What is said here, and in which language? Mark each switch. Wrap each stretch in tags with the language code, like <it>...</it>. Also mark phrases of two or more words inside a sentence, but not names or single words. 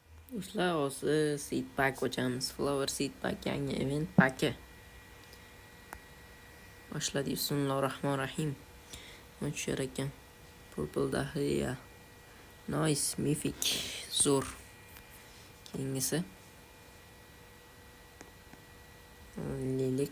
<uz>Do'stlar, hozir</uz> <en>seed pack</en> <uz>ochamiz.</uz> <en>Flower seed pack</en> <uz>yangi event paki. Boshladik. Bismillahirrohmanirrohim. Ochishar ekan. Purple Dahlia.</uz> <en>Nice, mythic,</en> <uz>zo'r. Keyingisi Lilik.</uz>